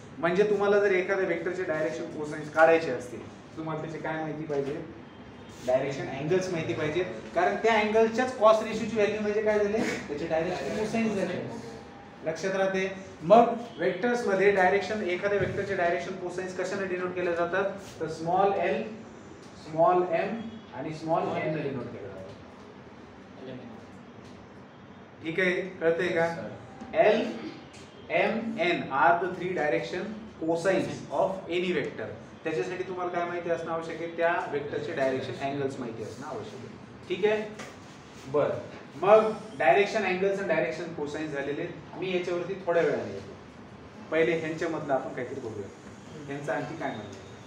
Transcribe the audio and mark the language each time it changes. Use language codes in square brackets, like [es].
[mr] म्हणजे तुम्हाला जर एखाद्या वेक्टरचे डायरेक्शन कोसाइन्स काढायचे असतील, तुम्हाला त्याचे काय माहिती पाहिजे, डायरेक्शन अँगल्स माहिती पाहिजे, कारण त्या अँगलच्याच कॉस रेशोची व्हॅल्यू म्हणजे काय झाले, त्याचे डायरेक्शन कोसाइन्स झाले. लक्षात राहते. मग वेक्टर्स मध्ये डायरेक्शन, एखाद्या वेक्टरचे डायरेक्शन कोसाइन्स कशाने डिनोट केले जातात, तर स्मॉल एल, स्मॉल एम आणि स्मॉल एन ने डिनोट केले जातात. ठीक आहे, कळतंय का. [en] L, M, N are the 3 direction cosines of any vector. [mr] त्याच्यासाठी तुम्हाला काय माहिती असणं आवश्यक आहे, त्या वेक्टरचे डायरेक्शन अँगल्स माहिती असणं आवश्यक आहे. ठीक आहे. बरं, मग डायरेक्शन अँगल्स आणि डायरेक्शन कोसाइन्स झालेले. मी याच्यावरती थोड्या वेळाने येतो. पहिले ह्यांच्यामधलं आपण काहीतरी बघूया, ह्यांचं आणखी काय म्हणणं.